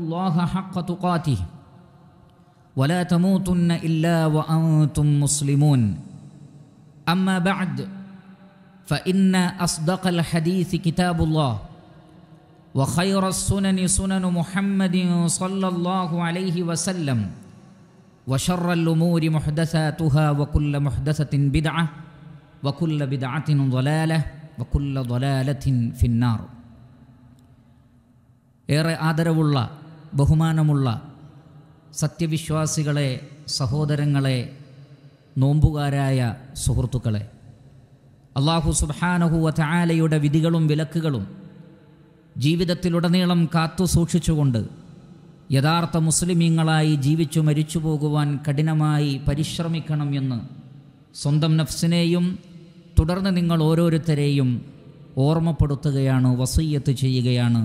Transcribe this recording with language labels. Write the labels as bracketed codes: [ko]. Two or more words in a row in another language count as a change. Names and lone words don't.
[ar] الله حق تقاته ولا تموتن إلا وأنتم مسلمون أما بعد فإن أصدق الحديث كتاب الله وخير السنن سنن محمد صلى الله عليه وسلم وشر الأمور محدثاتها وكل محدثة بدعة وكل بدعة ضلالة وكل ضلالة في النار. [ml] ഏറെ ആദരവുള്ള ബഹുമാനമുള്ള സത്യവിശ്വാസികളെ, സഹോദരങ്ങളെ, നോമ്പുകാരായ സുഹൃത്തുക്കളെ, അല്ലാഹു [ar] سبحانه و [ml] തആലയുടെ വിധികളും വിലക്കുകളും ജീവിതത്തിലുടനീളം കാത്തു സൂക്ഷിച്ചുകൊണ്ട് യഥാർത്ഥ മുസ്ലിമീങ്ങളായി ജീവിച്ചു മരിച്ചു പോകുവാൻ കഠിനമായി പരിശ്രമിക്കണം എന്ന് സ്വന്തം നഫ്സിനെയും തുടർന്ന് നിങ്ങൾ ഓരോരുത്തരെയും ഓർമ്മപ്പെടുത്തുകയാണ്, വസിയ്യത്ത് ചെയ്യുകയാണ്.